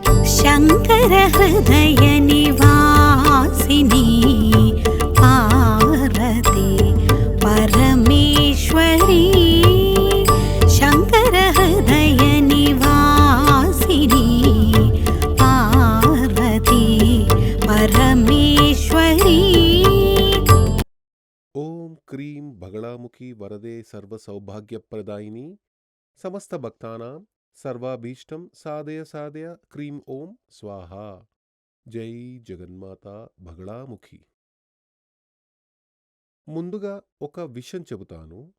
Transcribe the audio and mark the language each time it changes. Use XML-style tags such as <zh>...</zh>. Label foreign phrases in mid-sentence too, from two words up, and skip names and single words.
<sa>शङ्कर हृदय निवासिनी पार्वती परमेश्वरी शङ्कर हृदय निवासिनी पार्वती परमेश्वरी। ఓం క్రీం బగళాముఖి వరదే సర్వ సౌభాగ్యప్రదాయిని సమస్త భక్తానాం సర్వాభీష్టం సాధయ సాధయ క్రీం ఓం స్వాహ.</sa> <te>జై జగన్మాత బగళాముఖి. ముందుగా ఒక విషయం చెబుతాను.</te>